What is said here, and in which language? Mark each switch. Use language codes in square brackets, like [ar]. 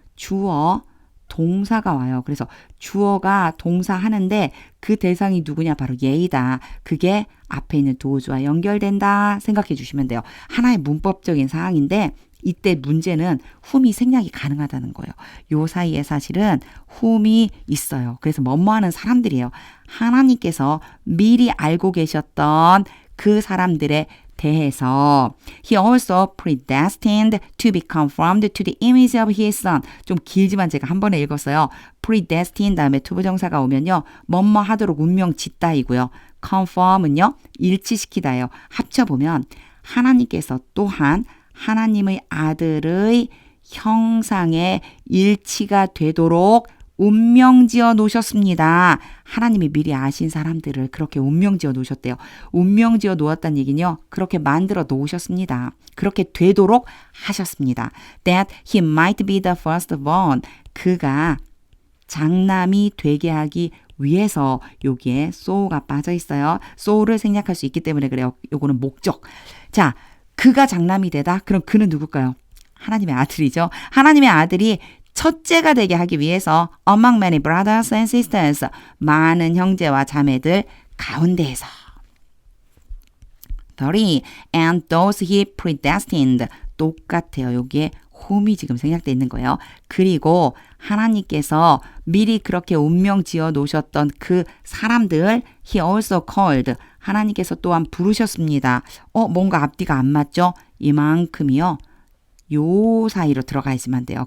[ko] 주어, 동사가 와요. 그래서 주어가 동사 하는데 그 대상이 누구냐? 바로 얘이다. 그게 앞에 있는 does와 연결된다 생각해 주시면 돼요. 하나의 문법적인 사항인데 이때 문제는 whom이 생략이 가능하다는 거예요. 요 사이에 사실은 whom이 있어요. 그래서 뭐뭐하는 사람들이에요. 하나님께서 미리 알고 계셨던 그 사람들에 대해서 [en] He also predestined to be conformed to the image of His Son. [ko] 좀 길지만 제가 한 번에 읽었어요. predestined 다음에 투부정사가 오면요. 뭐뭐 하도록 운명 짓다이고요. conform은요. 일치시키다예요. 합쳐보면 하나님께서 또한 하나님의 아들의 형상에 일치가 되도록 운명지어 놓으셨습니다. 하나님이 미리 아신 사람들을 그렇게 운명지어 놓으셨대요. 운명지어 놓았다는 얘기는요. 그렇게 만들어 놓으셨습니다. 그렇게 되도록 하셨습니다. [en] That he might be the firstborn. [ko] 그가 장남이 되게 하기 위해서 여기에 so가 빠져 있어요. so를 생략할 수 있기 때문에 그래요. 요거는 목적. 자, 그가 장남이 되다? 그럼 그는 누굴까요? 하나님의 아들이죠. 하나님의 아들이 첫째가 되게 하기 위해서 [en] among many brothers and sisters [ko] 많은 형제와 자매들 가운데에서 30. [en] And those he predestined [ko] 똑같아요. 여기에 whom이 지금 생략되어 있는 거예요. 그리고 하나님께서 미리 그렇게 운명 지어 놓으셨던 그 사람들 [en] he also called [ko] 하나님께서 또한 부르셨습니다. 뭔가 앞뒤가 안 맞죠? 이만큼이요. 요 사이로 들어가 있으면 돼요.